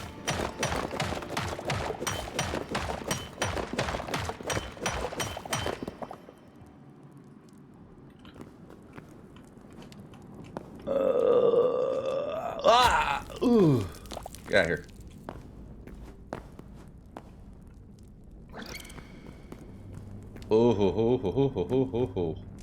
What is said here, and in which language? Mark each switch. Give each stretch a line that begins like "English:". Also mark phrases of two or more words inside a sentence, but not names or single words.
English: Ooh. Get out of here. Oh ho ho ho ho ho ho ho ho.